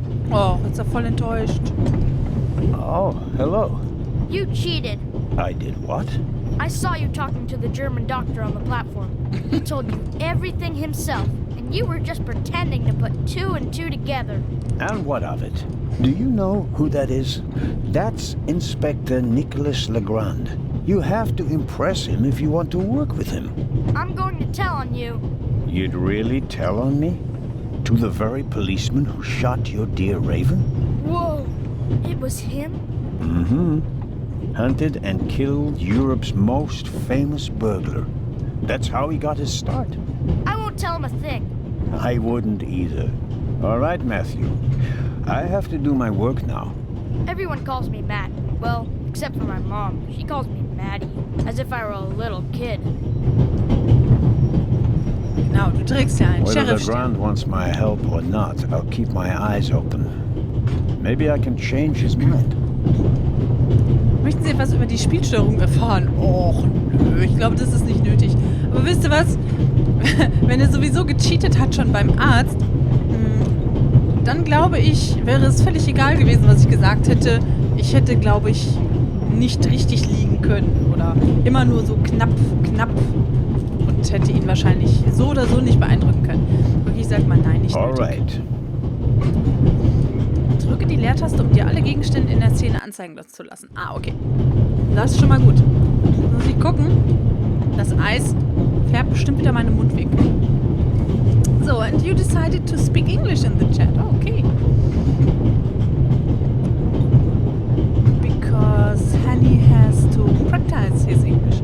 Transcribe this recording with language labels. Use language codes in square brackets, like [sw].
[de] Oh, jetzt ist er voll enttäuscht. [en] Oh, hello. You cheated. I did what? I saw you talking to the German doctor on the platform. He told you everything himself, and you were just pretending to put two and two together. And what of it? Do you know who that is? That's Inspector Nicholas Legrand. You have to impress him if you want to work with him. I'm going to tell on you. You'd really tell on me? To the very policeman who shot your dear Raven? Whoa, it was him? Mm-hmm. Hunted and killed Europe's most famous burglar. That's how he got his start. I won't tell him a thing. I wouldn't either. All right, Matthew. I have to do my work now. Everyone calls me Matt. Well, except for my mom. She calls me Maddie, as if I were a little kid. [de] Genau, du trägst ja einen [en] Whether [de] Sheriffstern. [en] Legrand wants my help or not, I'll keep my eyes open. Maybe I can change his mind. [de] Möchten Sie etwas über die Spielstörung erfahren? Och, nö, ich glaube, das ist nicht nötig. Aber wisst ihr was? Wenn er sowieso gecheatet hat schon beim Arzt, dann glaube ich, wäre es völlig egal gewesen, was ich gesagt hätte. Ich hätte, glaube ich, nicht richtig liegen können. Oder immer nur so knapp. Und hätte ihn wahrscheinlich so oder so nicht beeindrucken können. Und ich sag mal, nein, nicht nötig. [en] Alright. [de] Drücke die Leertaste, um dir alle Gegenstände in der Szene anzeigen zu lassen. Ah, okay. Das ist schon mal gut. Muss ich gucken. Das Eis färbt bestimmt wieder meinen Mund weg. [en] So, and you decided to speak English in the chat. Oh, okay. Because Hanny has to practice his English.